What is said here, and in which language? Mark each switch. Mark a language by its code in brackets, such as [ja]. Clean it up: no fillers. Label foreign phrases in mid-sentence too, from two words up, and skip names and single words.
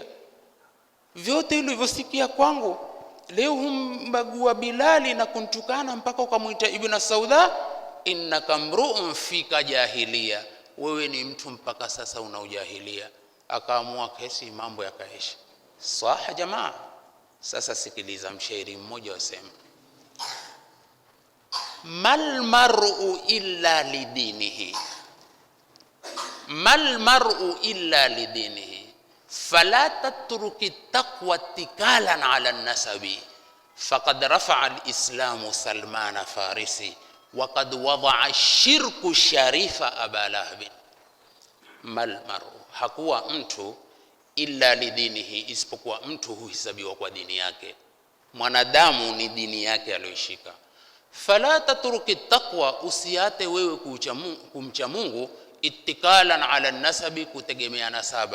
[sw] Vyote ulivyosikia kwangu leo humbagua Bilali na kuntukana mpaka ukamuita Ibn Sauda. [ar] إنك امرؤ فيك جاهلية, [sw] wewe ni mtu mpaka sasa una ujahilia. Akaamua kesi, mambo yakaisha. Saha jamaa. Sasa sikiliza, mshairi mmoja wasema [ar] ما المرء إلا بدينه ما المرء إلا بدينه فلا تترك التقوى اتكالا على النسب فقد رفع الإسلام سلمان فارس وقد وضع الشرك الشريف أبا لهب. ما المرء, [sw] hakuwa mtu [ar] إلا بدينه, [sw] isipokuwa mtu huhesabiwa kwa dini yake. Mwanadamu ni dini yake aliyoshika. [ar] فلا تترك التقوى, [sw] usiate wewe kumcha Mungu [ar] اتكالا على النسب, [sw] kutegemea nasaba.